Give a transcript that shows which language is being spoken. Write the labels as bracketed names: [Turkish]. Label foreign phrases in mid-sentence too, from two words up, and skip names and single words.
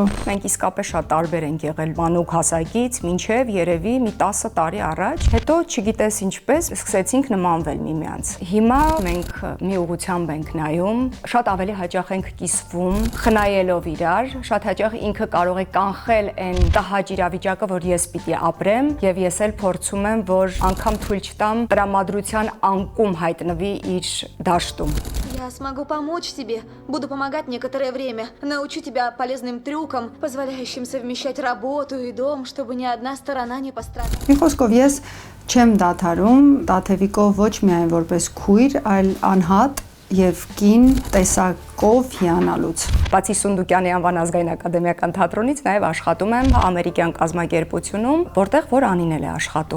[Armenian] Մենք իսկապես շատ տարբեր ենք եղել մանուկ հասակից, մինչև երևի մի 10 տարի առաջ, հետո չգիտես ինչպես սկսեցինք նմանվել միմյանց։ Հիմա մենք մի ուղղությամբ ենք նայում, շատ ավելի հաճախ ենք կիսվում, խնայելով իրար, շատ հաճախ ինքը կարող է կանխել այն տհաճ իրավիճակը, որ ես պիտի ապրեմ, եւ ես էլ փորձում եմ, որ անգամ թույլ չտամ տրամադրության անկում հայտնվի իր դաշտում։ [Russian] Я смогу помочь тебе. Буду помогать некоторое время. Научу тебя полезным трюкам, позволяющим совмещать работу и дом, чтобы ни одна сторона не пострадала. [Armenian] Մի խոսքով ես չեմ դադարում Տաթևիկով ոչ միայն որպես քույր, այլ անհատ եւ կին տեսակով հիանալուց։ Բացի Սունդուկյանի անվան ազգային ակադեմիական թատրոնից նաև աշխատում եմ ամերիկյան կազմակերպությունում, որտեղ որ Անին էլ է աշխատում։